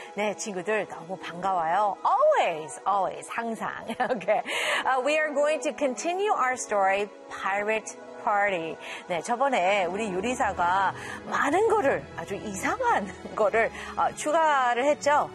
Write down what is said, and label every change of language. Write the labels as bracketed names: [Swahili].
[Korean] 네, 친구들 너무 반가워요. [English] Always, always, [Korean] 항상. [English] Okay. We are going to continue our story, Pirate Party. [Korean] 네, 저번에 우리 요리사가 많은 거를, 아주 이상한 거를 추가를 했죠.